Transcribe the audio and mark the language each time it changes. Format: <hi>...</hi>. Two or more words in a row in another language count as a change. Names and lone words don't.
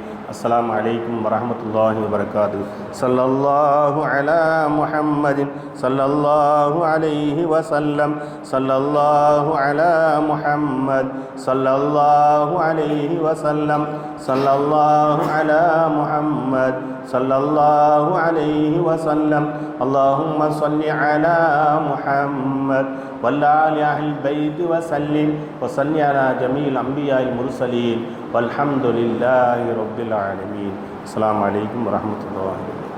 <ar>السلام عليكم ورحمة الله وبركاته. صلى الله على محمد صلى الله عليه وسلم. صلى الله على محمد صلى الله عليه وسلم. صلى الله على محمد صلى الله عليه وسلم. اللهم صل على محمد وعلى آل البيت وسلم وصل على جميع الأنبياء المرسلين والحمد لله رب العالمين. السلام عليكم ورحمة الله.</ar>